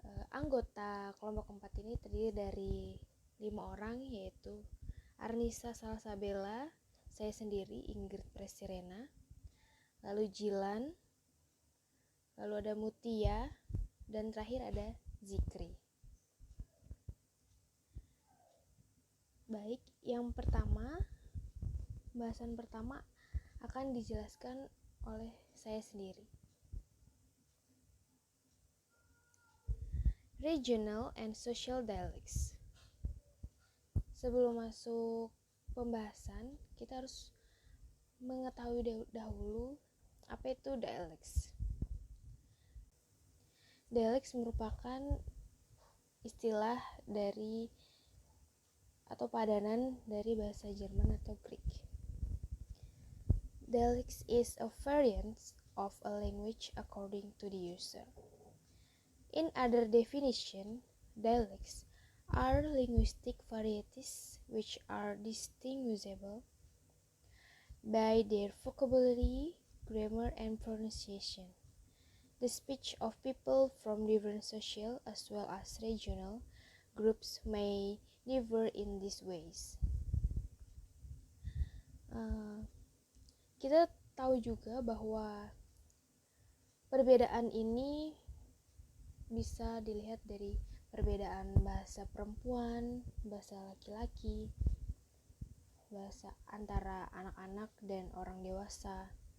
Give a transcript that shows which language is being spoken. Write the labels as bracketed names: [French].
[Indonesian] Anggota kelompok 4 ini terdiri dari 5 orang, yaitu Arnisa Salsabella, saya sendiri Ingrid Presirena, lalu Jilan, lalu ada Mutia, dan terakhir ada Zikri. Baik, yang pertama, bahasan pertama akan dijelaskan oleh saya sendiri. [English] Regional and social dialects. [Indonesian] Sebelum masuk pembahasan, kita harus mengetahui dahulu apa itu dialects. Dialects merupakan istilah dari atau padanan dari bahasa Jerman atau Greek. [English] Dialects is a variant of a language according to the user. In other definition, dialects are linguistic varieties which are distinguishable by their vocabulary, grammar, and pronunciation. The speech of people from different social as well as regional groups may differ in these ways. [Indonesian] Kita tahu juga bahwa perbedaan ini bisa dilihat dari perbedaan bahasa perempuan, bahasa laki-laki, bahasa antara anak-anak dan orang dewasa.